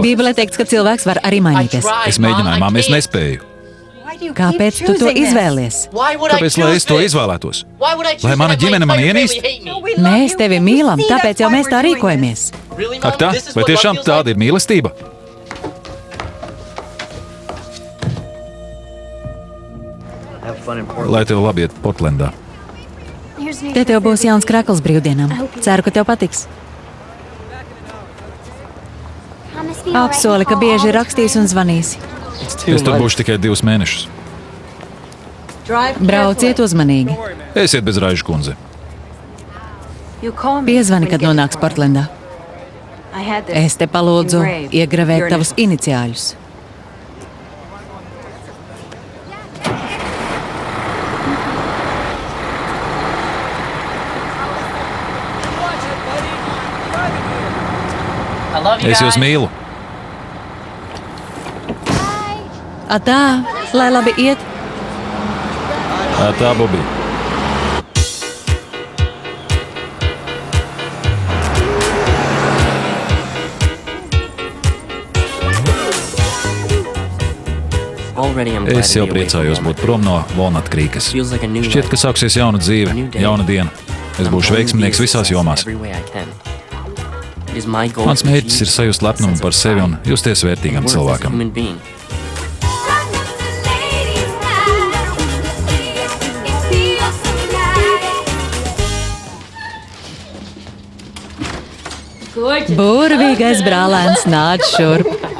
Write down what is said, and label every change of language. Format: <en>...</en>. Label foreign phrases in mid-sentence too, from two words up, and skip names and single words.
<lv>Bībelē teikts, ka cilvēks var arī mainīties. Es mēģināju, māmiņ, es nespēju. Kāpēc tu to izvēlies? Kāpēc, lai es to izvēlētos? Lai mana ģimene mani ienīst? Mēs tevi mīlam, tāpēc jau mēs tā rīkojamies. Ak tā? Vai tiešām tāda ir mīlestība?</lv> <en>Have fun in Portland.</en> <lv>Lai tev labi iet Portlandā. Te tev būs jauns krakls brīvdienām. Ceru, ka tev patiks. Apsoli, ka bieži rakstīs un zvanīs. Es tur būšu tikai 2 mēnešus. Brauciet uzmanīgi. Esiet bez raižu, kundze. Piezvani, kad nonāks Portlandā. Es te palūdzu iegravēt tavus iniciāļus.</lv> <en>I love you</en> <lv>Es jūs</lv> <en>guys.</en> <lv>mīlu. Atā, lai labi iet. Tā, Bobija.</lv> <en>Already I'm glad</en> <lv>Es</lv> <en>to</en> <lv>jau</lv> <en>be away from</en> <lv>priecājos</lv> <en>home.</en> <lv>būt prom no Walnut Creekas.</lv> <en>Feels like a new</en> <lv>Šķiet, ka</lv> <en>life.</en> <lv>sāksies jauna dzīve, jauna diena. Es</lv> <en>And I'm</en> <lv>būšu</lv> <en>going to be</en> <lv>veiksminieks</lv> <en>a</en> <lv>visās</lv> <en>success</en> <lv>jomās.</lv> <en>every way I can. It is my goal</en> <lv>Mans</lv> <en>to</en> <lv>mērķis ir</lv> <en>achieve</en> <lv>sajust lepnumu par sevi un justies vērtīgam</lv> <en>worth as a</en> <lv>cilvēkam.</lv> <en>human being.</en> <lv>Burvīgais brālēns nāc šurp.</lv>